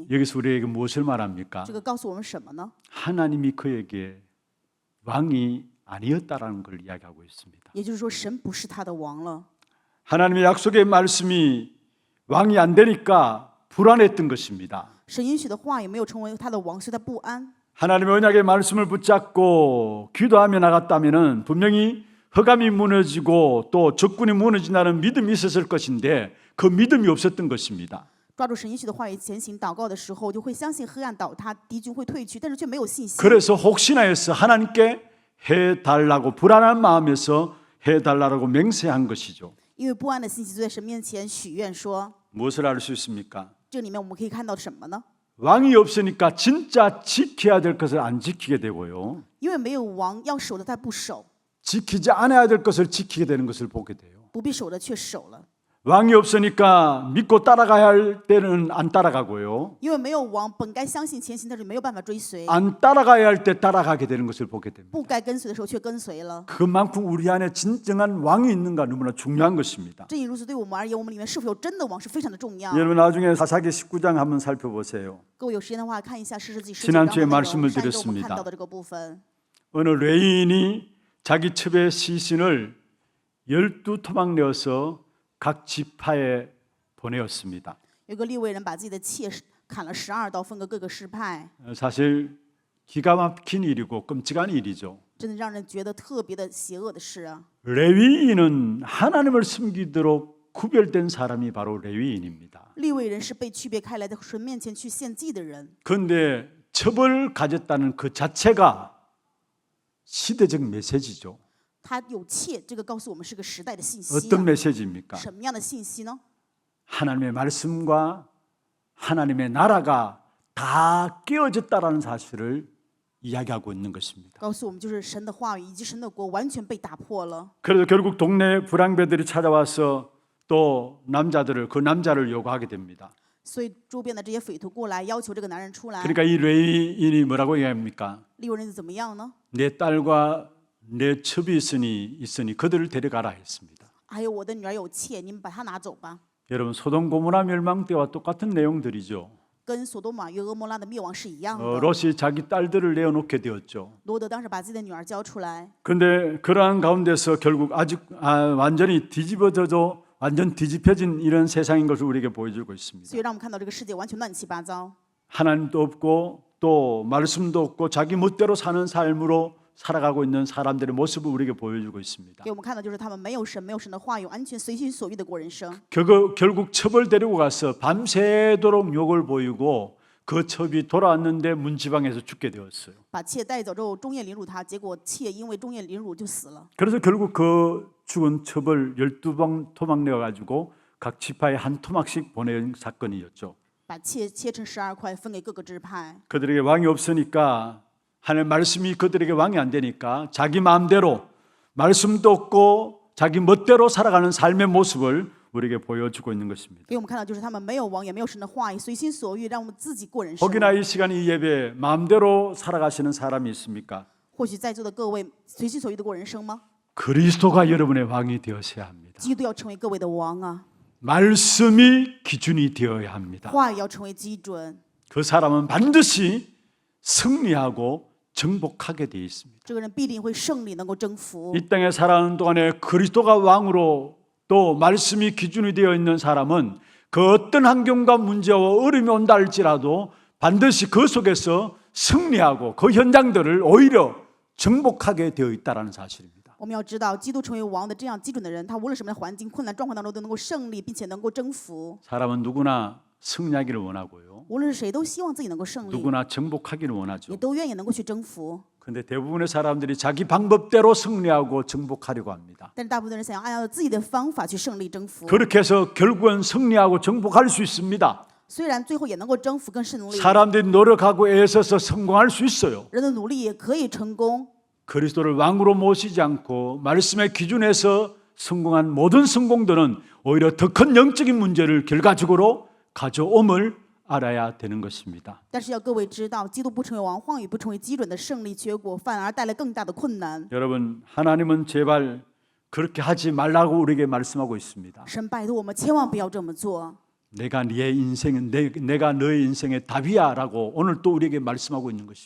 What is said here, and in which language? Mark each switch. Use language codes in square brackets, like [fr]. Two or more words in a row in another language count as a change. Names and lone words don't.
[ko] 여기서 우리에게 무엇을 말합니까? [zh] 这个告诉我们什么呢？ [ko] 하나님이 그에게 왕이 아니었다라는 걸 이야기하고 있습니다. [zh] 也就是说，神不是他的王了。 [ko] 하나님의 약속의 말씀이 왕이 안 되니까 불안했던 것입니다. [zh] 神允许的话也没有成为他的王，所以他不安。 [ko] 하나님의 언약의 말씀을 붙잡고 기도하며 나갔다면 분명히 허감이 무너지고 또 적군이 무너진다는 믿음이 있었을 것인데 그 믿음이 없었던 것입니다. [zh] 抓住神允许的话语前行祷告的时候，就会相信黑暗倒塌，敌军会退去，但是却没有信心。 [ko] 그래서 혹시나 해서 하나님께 해달라고 불안한 마음에서 해달라고 맹세한 것이죠. [zh] 因为不安的信息就在神面前许愿说， [ko] 무엇을 알 수 있습니까? [zh] 这里面我们可以看到什么呢？ [ko] 왕이 없으니까 진짜 지켜야 될 것을 안 지키게 되고요. [zh] 因为没有王，要守的他不守， [ko] 지키지 않아야 될 것을 지키게 되는 것을 보게 돼요. [zh] 不必守的却守了。 [ko] 왕이 없으니까 믿고 따라가야 할 때는 안 따라가고요. [zh] 因为没有王，本该相信前行，但是没有办法追随； [ko] 안 따라가야 할 때 따라가게 되는 것을 보게 됩니다. [zh] 不该跟随的时候却跟随了。 [ko] 그만큼 우리 안에 진정한 왕이 있는가 너무나 중요한 것입니다. [zh] 正因如此，对我们而言，我们里面是否有真的王是非常的重要。 [ko] 여러분 나중에 사사기 19장 한번 살펴보세요. [zh] 各位有时间的话，看一下士师记19 [ko] 지난주에 [zh] 章的内 [ko] 말씀을 [zh] 容，上一周我们 [ko] 드렸습니다. [zh] 看到的这个部分。 [ko] 어느 레위인이 자기 첩의 시신을 12토막 내어서 각 지파에 보내었습니다. [zh] 有个利未人把自己的妾砍了12刀，分给各个支派， [ko] 사실 기가 막힌 일이고 끔찍한 일이죠. [zh] 真的让人觉得特别的邪恶的事啊！ [ko] 레위인은 하나님을 섬기도록 구별된 사람이 바로 레위인입니다. [zh] 利未人是被区别开来，在神面前去献祭的人。 [ko] 그런데 첩을 가졌다는 그 자체가 시대적 메시지죠. [zh] 他有妾，这个告诉我们是个时代的信息、 [ko] 어떤 [zh] 啊。 [ko] 메시지입니까? [zh] 什么样的信息呢？ [ko] 하나님의 말씀과 하나님의 나라가 다 깨어졌다라는 사실을 이야기하고 있는 것입니다. [zh] 告诉我们就是神的话语以及神的国完全被打破了。 [ko] 그래서 결국 동네 불량배들이 찾아와서 또 그 남자를 요구하게 됩니다. [zh] 所以周边的这些匪徒过来要求这个男人出来。 [ko] 그러니까 이 레위인이 뭐라고 얘기합니까? [zh] 利未人怎么样呢？ [ko] 내 딸과 내 첩이 있으니 그들을 데려가라 했습니다. [zh] 还有我的女儿有妾，你们把她拿走吧。 [ko] 여러분 소돔 고모라 멸망 때와 똑같은 내용들이죠. [zh] 跟索多玛、约俄摩拉的灭亡是一样的。 [ko] 롯이 자기 딸들을 내어놓게 되었죠. [zh] 罗德当时把自己的女儿交出来， [ko] 그런데 그러한 가운데서 결국 아직 완전히 뒤집어져도 완전 뒤집혀진 이런 세상인 것을 우리에게 보여주고 있습니다. [zh] 所以让我们看到这个世界完全乱七八糟， [ko] 하나님도 없고 또 말씀도 없고 자기 멋대로 사는 삶으로 살아가고 있는 사람들의 모습을 우리에게 보여주고 있습니다. [zh] 给我们看到就是他们没有神，没有神的话语，完全随心所欲的过人生。 [ko] 결국 첩을 데리고 가서 밤새도록 욕을 보이고 그 첩이 돌아왔는데 문지방에서 죽게 되었어요. [zh] 把妾带走之后，终夜凌辱他，结果妾因为终夜凌辱就死了。 [ko] 그래서 결국 그 죽은 첩을 12방 토막 내어가지고 각 지파에 한 토막씩 보낸 사건이었죠. [zh] 把妾切成12块，分给各个支派。 [ko] 그들에게 왕이 없으니까 하나님 말씀이 그들에게 왕이 안 되니까 자기 마음대로 말씀도 없고 자기 멋대로 살아가는 삶의 모습을 우리에게 보여주고 있는 것입니다. [zh] 给我们看到就是他们没有王，也没有神的话语，随心所欲，让我们自己过人生。 [ko] 혹이나 이 시간 이 예배 마음대로 살아가시는 사람이 있습니까? [zh] 或许在座的各位随心所欲的过人生吗？ [ko] 그리스도가 여러분의 왕이 되어서야 합니다. [zh] 基督要成为各位的王啊， [ko] 말씀이 기준이 되어야 합니다. [zh] 话语要成为基准。 [ko] 그 사람은 반드시 승리하고 정복하게 되어 있습니다. [zh] 这个人必定会胜利，能够征服。 [ko] 이 땅에 살아가는 동안에 그리스도가 왕으로 또 말씀이 기준이 되어 있는 사람은 그 어떤 환경과 문제와 어려움이 온다 할지라도 반드시 그 속에서 승리하고 그 현장들을 오히려 정복하게 되어 있다는 사실입니다. [zh] 我们要知道，基督成为王的这样基准的人，他无论什么样的环境、困难状况当中都能够胜利，并且能够征服。 [ko] 사람은 누구나 승리하기를 원하고요. [zh] 无论是谁，都希望自己能够胜利， [ko] 누구나 정복하기를 [zh] 也 [ko] 원하죠. [zh] 都愿意能够去征服。 [ko] 그런데 대부분의 사람들이 자기 방법대로 승리하고 정복하려고 합니다. [zh] 但是大部分人想要按照自己的方法去胜利征服， [ko] 그렇게 해서 결국은 승리하고 정복할 수 있습니다. [zh] 虽然最后也能够征服跟胜利， [ko] 사람들이 노력하고 애써서 성공할 수 있어요. [zh] 人的努力也可以成功。 [ko] 그리스도를 왕으로 모시지 않고 말씀의 기준에서 성공한 모든 성공들은 오히려 더 큰 영적인 문제를 결과적으로 가져옴을 알아야 되는 것입니다. [zh] 但是要各位知道，基督不成为王，话语不成为基准的胜利结果，反而带来更大的困难。 [ko] 여러분, 하나님은 제발 그렇게 하지 말라고 우리에게 말씀하고 있습니다. [zh] 神拜托我们千万不要这么做。 [ko] 내가 너의 인생의 답이야라고 오늘 또 우리에게 말씀하고 있는 것입니다.